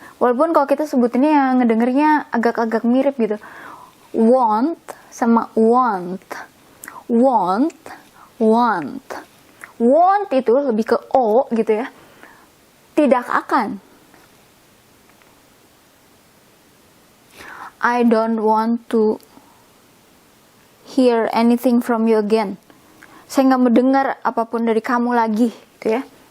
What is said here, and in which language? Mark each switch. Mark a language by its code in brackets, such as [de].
[id] Walaupun kalau kita sebutinnya yang ngedengernya agak-agak mirip gitu. Want sama want. Want, want. Want itu lebih ke O gitu ya. Tidak akan. [en] I don't want to hear anything from you again. [id] Saya nggak mau dengar apapun dari kamu lagi, gitu ya.